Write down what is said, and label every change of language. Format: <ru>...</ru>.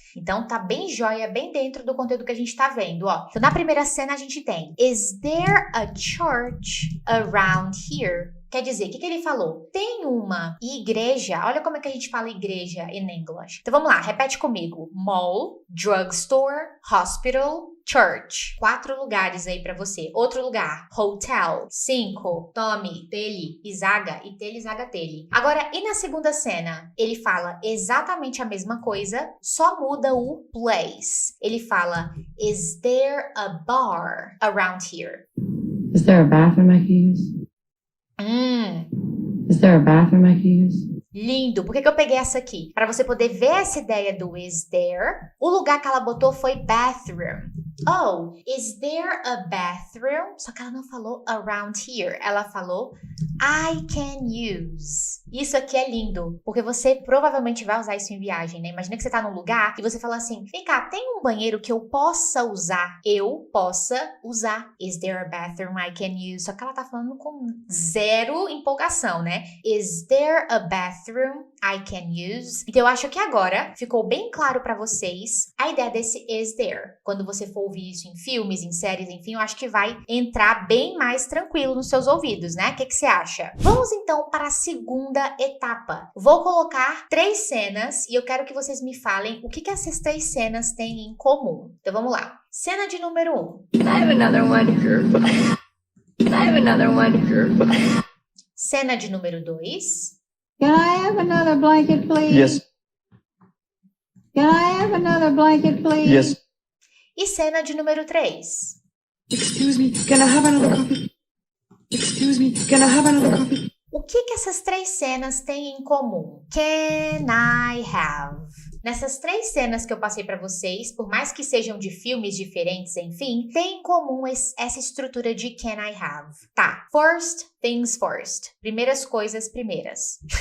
<pt>Então tá bem joia, bem dentro do conteúdo que a gente tá vendo, ó. Então na primeira cena a gente tem</pt> <en>Is there a church around here?</en> <pt>Quer dizer, o que ele falou? Tem uma igreja, olha como é que a gente fala igreja</pt> <en>in English.</en> <pt>Então vamos lá, repete comigo.</pt> <en>Mall, drugstore, hospital, church.</en> <pt>4 lugares aí pra você. Outro lugar, hotel. 5, tome, tele, izaga e tele, izaga, tele. Agora, e na segunda cena? Ele fala exatamente a mesma coisa, só muda o place. Ele fala,</pt> <en>is there a bar around here? Is there a bathroom I can use? Is there a bathroom I can use?</en> <pt>Lindo. Por que eu peguei essa aqui? Para você poder ver essa ideia do is there. O lugar que ela botou foi bathroom.</pt> <en>Oh, is there a bathroom?</en> <pt>Só que ela não falou around here. Ela falou I can use. Isso aqui é lindo, porque você provavelmente vai usar isso em viagem, né? Imagina que você tá num lugar e você fala assim, vem cá, tem um banheiro que eu possa usar? Eu possa usar.</pt> <en>Is there a bathroom I can use?</en> <pt>Só que ela tá falando com zero empolgação, né?</pt> <en>Is there a bathroom I can use?</en> <pt>Então eu acho que agora ficou bem claro pra vocês a ideia desse is there. Quando você for ouvir isso em filmes, em séries, enfim, eu acho que vai entrar bem mais tranquilo nos seus ouvidos, né? O que você acha? Vamos então para a segunda etapa. Vou colocar 3 cenas e eu quero que vocês me falem o que essas 3 cenas têm em comum. Então vamos lá. Cena de número 1.</pt> <en>Can I have another one? Can I have another one?</en> <pt>Cena de número 2.</pt> <en>Can I have another blanket, please? Yes. Can I have another blanket, please? Yes.</en> <pt>E cena de número 3.</pt> <en>Excuse me, can I have another coffee? Excuse me, can I have another coffee?</en> <pt>O que essas 3 cenas têm em comum?</pt> <en>Can I have?</en> <pt>Nessas 3 cenas que eu passei pra vocês, por mais que sejam de filmes diferentes, enfim, tem em comum essa estrutura de can I have. Tá,</pt> <en>first things first.</en> <pt>Primeiras coisas primeiras.</pt>